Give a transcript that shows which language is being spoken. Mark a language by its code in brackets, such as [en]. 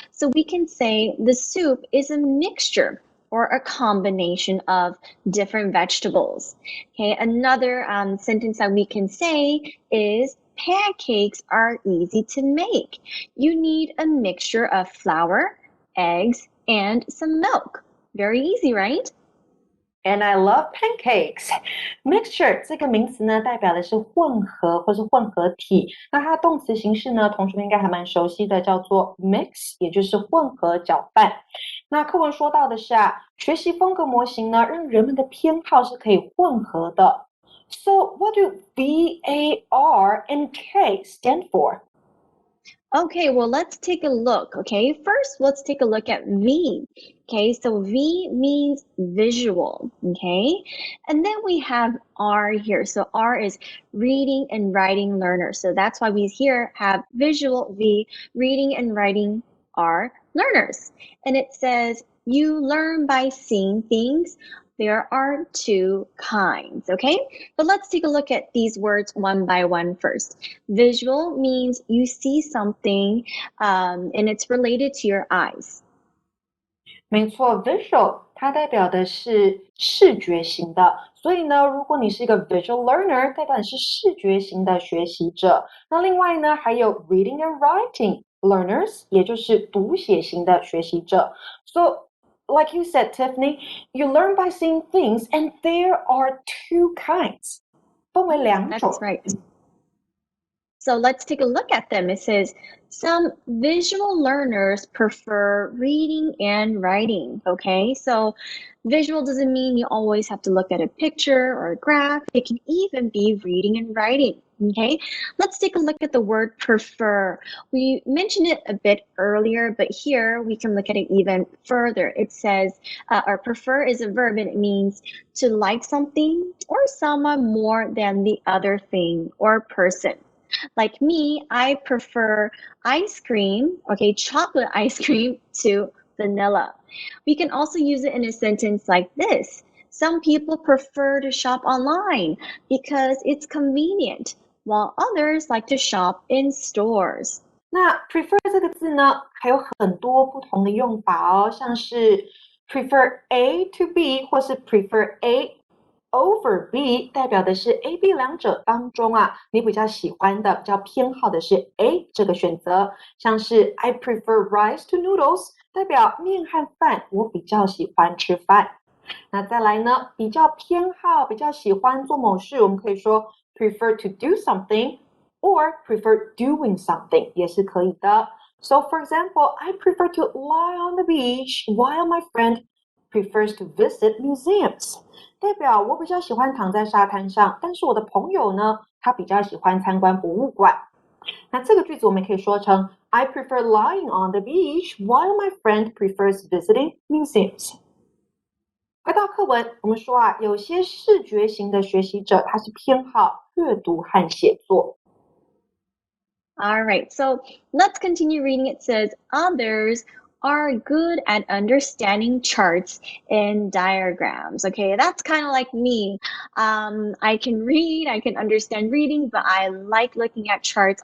[en] So we can say the soup is a mixture or a combination of different vegetables. Okay, another sentence that we can say is pancakes are easy to make. You need a mixture of flour, eggs, and some milk. Very easy, right? And I love pancakes. [zh] Mixture 这个名词呢，代表的是混合或是混合体。那它动词形式呢，同学们应该还蛮熟悉的，叫做 mix， 也就是混合搅拌。那课文说到的是学习风格模型呢，让人们的偏好是可以混合的。 [en] So what do V, A, R, and K stand for? Okay, well, let's take a look. Okay, first, let's take a look at V. Okay, so V means visual. Okay, and then we have R here. So R is reading and writing learner. So that's why we here have visual V, reading and writing R learners. And it says, you learn by seeing things. There are two kinds, okay? But let's take a look at these words one by one first. Visual means you see something and it's related to your eyes. [zh] 没错 ，visual 它代表的是视觉型的，所以呢，如果你是一个 visual learner，代表你是视觉型的学习者。那另外呢，还有 [en] reading and writing learners， [zh] 也就是读写型的学习者。 [en] So like you said, Tiffany, you learn by seeing things, and there are two kinds. [zh] 分为两种。 [en] That's right. So let's take a look at them. It says, some visual learners prefer reading and writing, okay? So visual doesn't mean you always have to look at a picture or a graph. It can even be reading and writing, okay? Let's take a look at the word prefer. We mentioned it a bit earlier, but here we can look at it even further. It says, or prefer is a verb and it means to like something or someone more than the other thing or person. Like me, I prefer ice cream, okay, chocolate ice cream to vanilla. We can also use it in a sentence like this. Some people prefer to shop online because it's convenient, while others like to shop in stores. [zh] 那 prefer 这个字呢，还有很多不同的用法哦，像是 [en] prefer A to B， [zh] 或是 [en] prefer A over B， [zh] 代表的是 A、B 两者当中你比较喜欢的、比较偏好的是 A 这个选择。像是 [en] I prefer rice to noodles， [zh] 代表面和饭我比较喜欢吃饭。那再来呢，比较偏好、比较喜欢做某事，我们可以说 [en] prefer to do something or prefer doing something [zh] 也是可以的。 [en] So for example, I prefer to lie on the beach while my friend prefers to visit museums. [zh] 代表我比较喜欢躺在沙滩上，但是我的朋友呢，他比较喜欢参观博物馆。那这个句子我们可以说成 [en] I prefer lying on the beach while my friend prefers visiting museums. [zh] 回到课文，我们说有些视觉型的学习者，他是偏好阅读和写作。 [en] All right, so let's continue reading. It says, others are good at understanding charts and diagrams. Okay, that's kind of like me. I can read, I can understand reading, but I like looking at charts.